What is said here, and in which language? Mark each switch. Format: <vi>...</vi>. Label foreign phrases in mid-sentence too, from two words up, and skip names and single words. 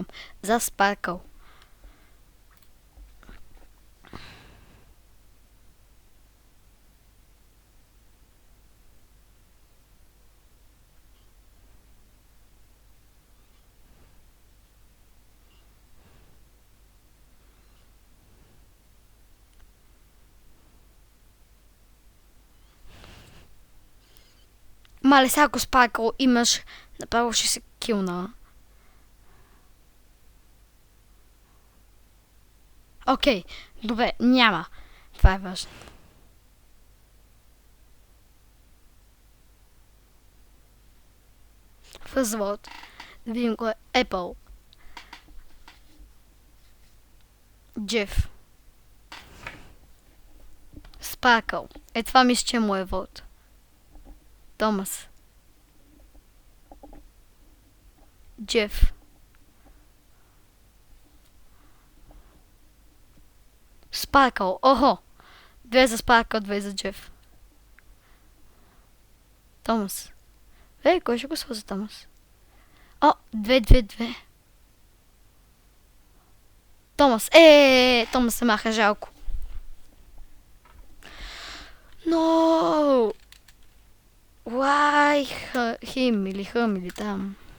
<bg>За Sparkle. Мале, сега ако Sparkle имаш, направо ще се килна. Окей, добре, няма. Това е важно.</bg> <en>First vote.</en> <bg>Да видим кой е. Apple. Jeff. Sparkle. Е, това мисля, че е моят вод. Томас. Jeff. Sparkle. Охо! 2 за Sparkle, 2 за Jeff. Томас. Кой ще го за Томас? О, 2. Томас. Томас се маха, жалко. Но.</bg> <en>Why him или him</en> <bg>или там.</bg>